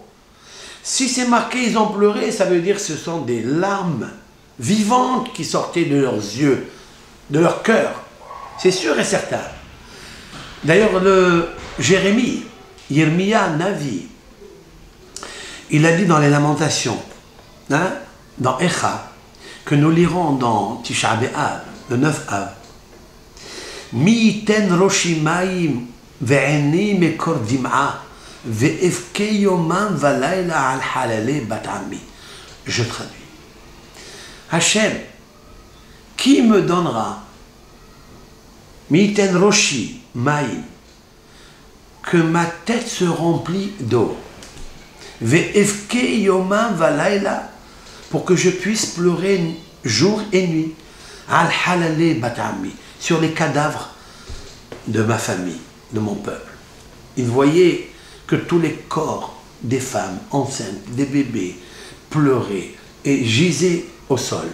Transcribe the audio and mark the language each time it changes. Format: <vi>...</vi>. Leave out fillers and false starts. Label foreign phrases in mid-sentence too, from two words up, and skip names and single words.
<fr>Si c'est marqué, ils ont pleuré, ça veut dire que ce sont des larmes vivantes qui sortaient de leurs yeux, de leur cœur. C'est sûr et certain. D'ailleurs, le Jérémie,</fr> <he>ירמיה נביא,</he> <fr>il a dit dans les Lamentations, hein, dans Echa, que nous lirons dans Tisha B'Av, le 9 Av.</fr> <he>מי יתן ראשי מים ועיני מקור דמעה ואבכה יומם ולילה על חללי בת עמי.</he> <fr>Je traduis. Hachem, qui me donnera</fr> <he>מי יתן ראשי מים,</he> <fr>que ma tête se remplit d'eau,</fr> <he>ואבכה יומם ולילה,</he> <fr>pour que je puisse pleurer jour et nuit.</fr> <he>על חללי בת עמי,</he> <fr>sur les cadavres de ma famille, de mon peuple. Il voyait que tous les corps des femmes enceintes, des bébés, pleuraient et gisaient au sol.</fr>